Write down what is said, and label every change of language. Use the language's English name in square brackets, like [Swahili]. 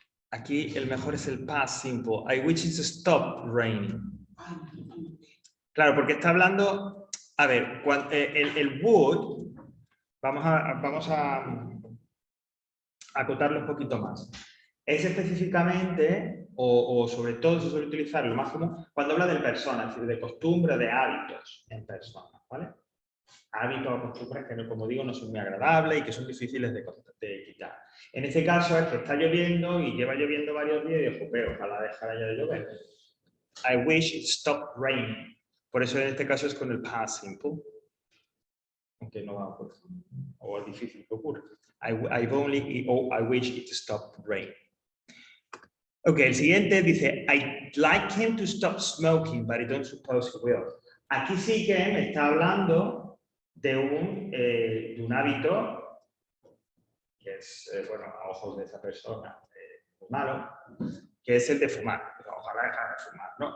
[Spanish] Aquí el mejor es el past simple. [English] I wish it to stop raining. [Spanish] Claro, porque está hablando. A ver, el would. Vamos a acotarlo un poquito más. Es específicamente, o sobre todo se suele utilizar lo más común, cuando habla de persona, es decir, de costumbre, de hábitos en persona, ¿vale? Hábitos o costumbres que, como digo, no son muy agradables y que son difíciles de quitar. En este caso es que está lloviendo y lleva lloviendo varios días y digo, pero ojalá dejara ya de llover. [English] I wish it stopped raining. [Spanish] Por eso en este caso es con el past simple. Aunque no va a ocurrir. O es difícil que ocurra. [English] I wish it stopped raining. Ok, [Spanish] el siguiente dice, [English] I'd like him to stop smoking, but I don't suppose he will. [Spanish] Aquí sí que me está hablando de un hábito que es, bueno, a ojos de esa persona, muy malo, que es el de fumar. Ojalá dejara de fumar, ¿no?